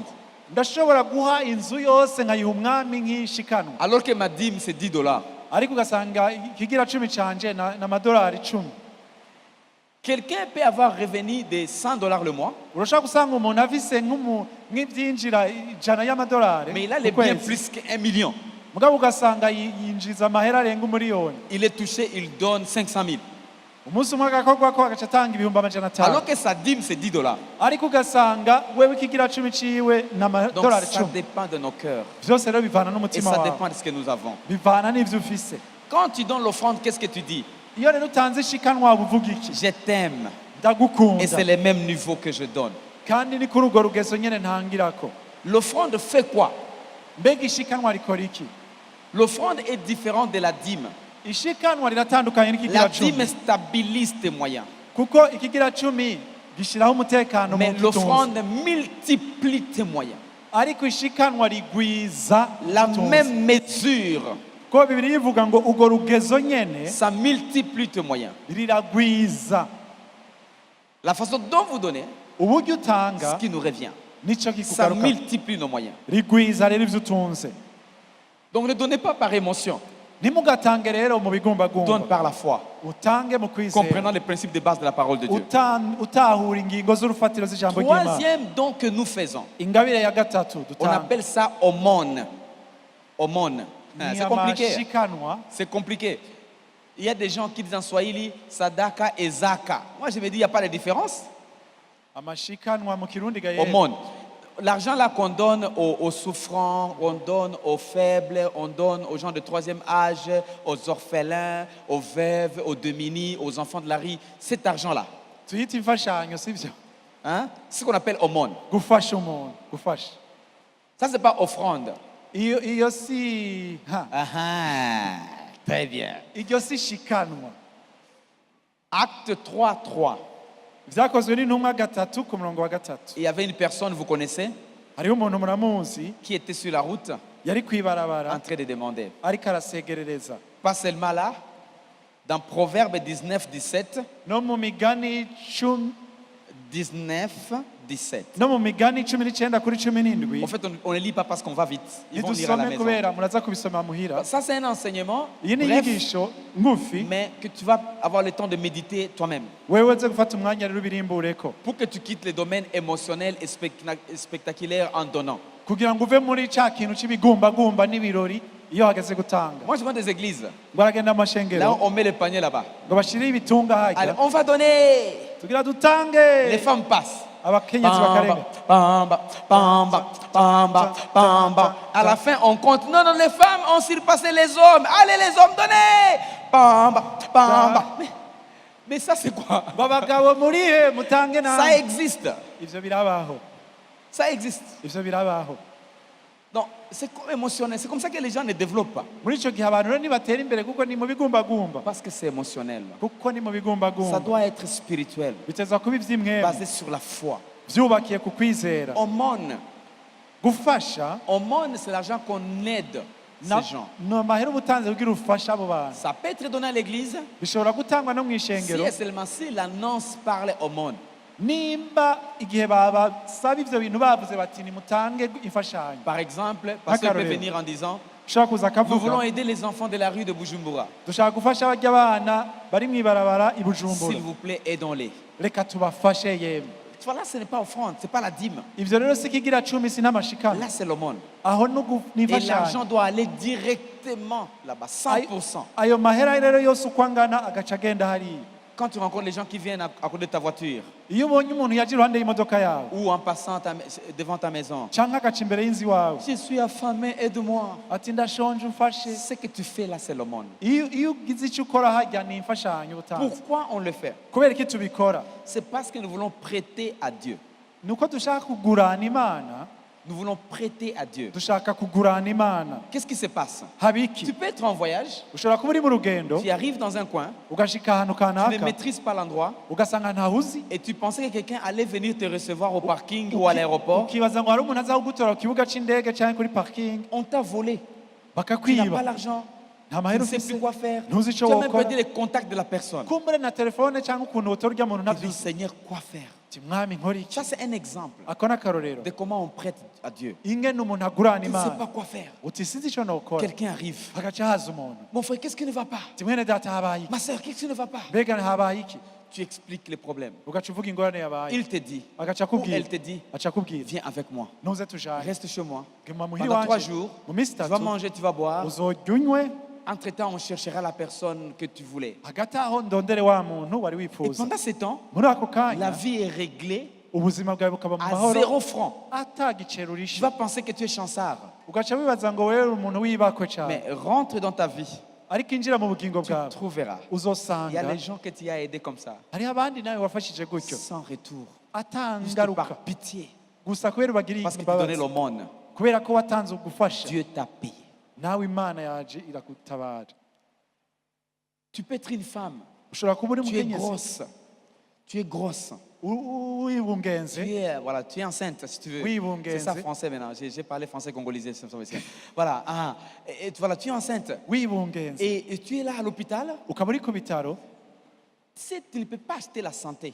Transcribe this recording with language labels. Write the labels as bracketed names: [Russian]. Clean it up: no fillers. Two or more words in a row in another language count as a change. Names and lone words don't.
[Rundi] Ndashobora guha inzu yose nkayiha umwami nk'ishikanwa [French] Alors que ma dîme, c'est $10. [Rundi] ariko ugasanga ikigira cumi canje n'amadolari 10. [French] Quelqu'un peut avoir revenu de $100 le mois, [Rundi] Urashaka gusanga umuntu afise nk'ivyinjira 100 y'amadolari [French] mais il a les biens plus que $1 million. [Rundi] mugabo ugasanga yinjiza amahera arenga umuriyoni. [French] Il est touché, il donne 500 000. [Rundi] Umunsi umwe agakorwa ko agaca atanga ibihumbi amajana [French] Alors 5. que sa dîme, c'est $10. [Rundi] ariko ugasanga wewe ikigira cumi ciwe [French] Donc [Rundi] n'amadolari [French] ça [Rundi] 10. [French] dépend de nos cœurs. [Rundi] Vyose rero bivana [French] Et [Rundi] n'umutima [French] ça [Rundi] wawe, [French] dépend de ce que nous avons. [Rundi] bivana n'ivyo ufise. [French] Quand tu donnes l'offrande, qu'est-ce que tu dis? [Rundi] Iyo rero utanze ishikanwa uvuga iki? [French] Je t'aime. Et [Rundi] Ndagukunda. [French] c'est le même niveau que je donne. [Rundi] Kandi ni kuri urwo rugezo nyene ntangirako. [French] L'offrande fait quoi? [Rundi] Mbega ishikanwa rikora iki? [French] L'offrande est différente de la dîme. [Rundi] Ishikanwa riratandukanye [French] La [Rundi] n'ikigira [French] dîme [Rundi] cumi [French] stabilise tes moyens. [Rundi] kuko ikigira cumi gishiraho umutekano mu [French] Mais [Rundi] butunzi, [French] l'offrande multiplie tes moyens. [Rundi] ariko ishikanwa rigwiza [French] La [Rundi] ubutunzi. [French] même mesure, [Rundi] Ko Bibiliya ivuga ngo urwo rugezo nyene [French] ça multiplie tes moyens. [Rundi] riragwiza. [French] La façon dont vous donnez, [Rundi] Uburyo [French] ce [Rundi] utanga [French] qui nous revient, [Rundi] nico [French] ça [Rundi] kikugaruka, [French] multiplie nos moyens. [Rundi] rigwiza rero ivyo utunze. [French] Donc ne donnez pas par émotion, [Rundi] Ntimugatange rero mu [French] donne [Rundi] bigumbagumba, [French] par la foi, [Rundi] utange mu kwizera, [French] comprenant les principes de base de la parole de Dieu. [Rundi] utahura ingingo z'urufatiro z'ijambo ry'Imana. [French] Troisième don que nous faisons, [Rundi] Ingabire ya gatatu [French] on [Rundi] dutanga [French] appelle ça aumône. Aumône. Hein, [Rundi] ni [French] c'est compliqué. [Rundi] amashikanwa. [French] C'est compliqué. Il y a des gens qui disent en Swahili Sadaka et Zaka. Moi, je me dis, il n'y a pas de différence. [Rundi] Amashikanwa mu Kirundi ga [French] Aumône. L'argent là qu'on donne aux souffrants, on donne aux faibles, on donne aux gens de troisième âge, aux orphelins, aux veuves, aux démunis, aux enfants de la rue, cet argent-là, [Rundi] tuyita imfashanyo sivyo, [French] hein, c'est ce qu'on appelle aumône. [Rundi] gufasha umuntu, gufasha. [French] Ça, c'est pas offrande. [Rundi] Iyo si [French] Ah, ah, très bien. [Rundi] iryo si shikanwa. [French] Acte 3:3. [Rundi] Vyakozwe n'intumwa gatatu ku murongo wa gatatu. [French] Il y avait une personne, vous connaissez, [Rundi] Hariho umuntu muramuzi [French] qui était sur la route [Rundi] yari [French] en [Rundi] kwibarabara [French] train de demander. [Rundi] ariko arasegerereza. [French] Pas seulement là, dans Proverbe 19:17, [Rundi] No mu migani 19:17. no mu migani 19 kuri 17. [French] En fait, on ne lit pas parce qu'on va vite. Ils vont lire à la [Rundi] Nidusome [French] maison. [Rundi] kubera muraza kubisoma muhira. [French] Ça, c'est un enseignement [Rundi] Iyi ni [French] bref, [Rundi] inyigisho ngufi [French] mais que tu vas avoir le temps de méditer toi-même. [Rundi] wewe uze gufata umwanya rero ubirimbureko [French] Pour que tu quittes les domaines émotionnels et spectaculaires en donnant. [Rundi] kugira ngo uve muri ca kintu c'ibigumbagumba n'ibirori iyo hageze gutanga. [French] Moi, je vois des églises. [Rundi] Ngo aragenda [French] Là, [Rundi] amashengero [French] on met le panier là-bas. [Rundi] ngo bashire ibitunga [French] Allez, [Rundi] hajya [French] on va donner. [Rundi] tugira dutange. [French] Les femmes passent. [Rundi] Abakenyezi bakarenga. Pamba, pamba, pamba, pamba. [French] À la fin, on compte. Non, non, les femmes ont surpassé les hommes. Allez, les hommes, donnez. Pamba, pamba. Mais ça, c'est quoi? [Rundi] Ngo abagabo murihe mutange [French] Ça [Rundi] namwe. [French] existe. [Rundi] Ivyo birabaho. [French] Ça existe. [Rundi] Ivyo birabaho. [French] Donc, c'est comme émotionnel. C'est comme ça que les gens ne développent pas. [Rundi] Muri ico gihe abantu rero nibatera imbere kuko ni mu bigumbagumba. [French] Parce que c'est émotionnel. [Rundi] Kuko ni mu [French] Ça [Rundi] bigumbagumba. [French] doit être spirituel. [Rundi] Biteza kuba ivy'imwemu. [French] Basé sur la foi. [Rundi] Vyubakiye ku kwizera. [French] Aumône. [Rundi] Gufasha [French] Aumône, c'est l'argent qu'on aide ces gens. [Rundi] no mahera ubutanze kugira ufasha abo bantu. [French] Ça peut être donné à l'église [Rundi] Bishobora gutangwa no [French] si [Rundi] mw'ishengero [French] et seulement si l'annonce parle aumône. [Rundi] nimba igihe babasaba ivyo bintu bavuze bati nimutange imfashanyo. [French] Par exemple, pasteur peut [Rundi] Akarorero. [French] venir en disant [Rundi] Ushobora kuza [French] nous voulons [Rundi] akavuga [French] aider les enfants de la rue de Bujumbura. [Rundi] dushaka gufasha barya bana bari mw'ibarabara i [French] S'il [Rundi] Bujumbura. [French] vous plaît, aidons-les. [Rundi] Reka tubafashe yemwe. [French] tu vois, là, ce n'est pas offrande, ce n'est pas la dîme. [Rundi] ivyo rero si ikigira cumi si n'amashikano [French] Là, c'est l'aumône. [Rundi] aho [French] Et [Rundi] n'imfashanyo [French] l'argent doit aller directement là-bas, 100%. [Rundi] ayo mahera rero yose uko angana agaca agenda hariya. [French] Quand tu rencontres les gens qui viennent à cause de ta voiture [Rundi] iyo ubonye umuntu yaje iruhande y'imodoka yawe [French] ou en passant devant ta maison, [Rundi] canke agaca imbere y'inzu iwawe [French] je suis affamé, aide-moi. [Rundi] ati ndashonje umfashe, [French] Ce que tu fais là, c'est l'aumône. [Rundi] iyo ugize icyo ukora harya ni imfashanyo utanze. [French] Pourquoi on le fait? [Rundi] kubera iki tubikora? [French] C'est parce que nous voulons prêter à Dieu. [Rundi] ni uko dushaka kugurana imana, [French] Nous voulons prêter à Dieu. [Rundi] dushaka kugurana imana. [French] Qu'est-ce qui se passe? [Rundi] haba [French] Tu [Rundi] iki? [French] peux être en voyage, [Rundi] ushobora kuba uri mu rugendo [French] tu arrives dans un coin, [Rundi] ugashika ahantu [French] tu ne [Rundi] kanaka [French] maîtrises pas l'endroit [Rundi] ugasanga ntahuzi, [French] et tu pensais que quelqu'un allait venir te recevoir au parking ou à l'aéroport. [Rundi] ukibaza ngo hari umuntu aza kugutora ku kibuga c'indege cyangwa kuri parking [French] On t'a volé. Tu n'as pas [Rundi] bakakwiba, [French] l'argent. [Rundi] nta [French] Tu [Rundi] mahera [French] ne sais [Rundi] ufise, [French] plus quoi faire. [Rundi] ntuzi [French] Tu [Rundi] ico [French] as même [Rundi] wokora, [French] perdu les contacts de la personne. [Rundi] kumbure na telefone cyangwa ukuntu wotora urya muntu [French] Tu dis, [Rundi] ntavyuzi, [French] Seigneur, quoi faire? [Rundi] uti mwami nkora iki? [French] Ça, c'est un exemple [Rundi] ako ni akarorero [French] de comment on prête à Dieu. [Rundi] ingene umuntu agurana [French] Tu ne sais [Rundi] imana, [French] pas quoi faire. [Rundi] uti sinzi ico nokora, [French] Quelqu'un arrive. [Rundi] hagaca haza umuntu, [French] Mon frère, qu'est-ce qui ne va pas? [Rundi] uti mwene data habaye iki? [French] Ma soeur, qu'est-ce qui ne va pas? [Rundi] mbega habaye iki? [French] Tu expliques les problèmes. [Rundi] ugaca uvuga ingorane yabaye, [French] Il te dit, [Rundi] agaca [French] ou [Rundi] akubwira, [French] elle te dit, [Rundi] aca akubwira [French] viens avec moi. [Rundi] ntuze tujane, [French] Reste chez moi. [Rundi] guma muhira [French] Pendant 3 [Rundi] wanje [French] jours, [Rundi] mu minsi [French] tu vas [Rundi] itatu [French] manger, tu vas boire. [Rundi] uzorya unywe, [French] Entre-temps, on cherchera la personne que tu voulais. [Rundi] hagati aho ndondere wa muntu wari [French] Et [Rundi] wifuza. [French] pendant ce temps, [Rundi] muri ako [French] la [Rundi] kanya [French] vie est réglée [Rundi] ubuzima bwawe bukaba mu [French] à [Rundi] mahoro [French] 0 francs. [Rundi] ata giceri [French] Tu [Rundi] urishe, [French] vas penser que tu es chansard. [Rundi] ugaca wibaza ngo wewe uri umuntu wibakwe cyane, [French] Mais rentre dans ta vie, [Rundi] ariko injira mu bugingo [French] tu [Rundi] bwawe [French] trouveras. Il y a [Rundi] uzosanga [French] les gens que tu as aidés comme ça, [Rundi] hariho abandi nawe wafashije gutyo [French] sans retour, [Rundi] ata [French] juste [Rundi] ngaruka, [French] par pitié, [Rundi] gusa kubera ubagiriye [French] parce que tu donnais [Rundi] imbabazi, [French] l'aumône. [Rundi] kubera ko watanze ugufasha, [French] Dieu t'a payé. [Rundi] nawe imana yaje iragutabara. [French] Tu peux être une femme, [Rundi] ushobora kuba uri [French] tu es [Rundi] umukenyezi [French] grosse, tu es grosse, [Rundi] wibungenze, [French] tu es enceinte si tu veux. Oui, bon, C'est ça [Rundi] Genze. [French] français maintenant. J'ai parlé français congolais. Voilà, voilà, tu es enceinte [Rundi] wibungenze, [French] et tu es là à l'hôpital. [Rundi] ukaba uri ku bitaro [French] Tu sais, tu ne peux pas acheter la santé.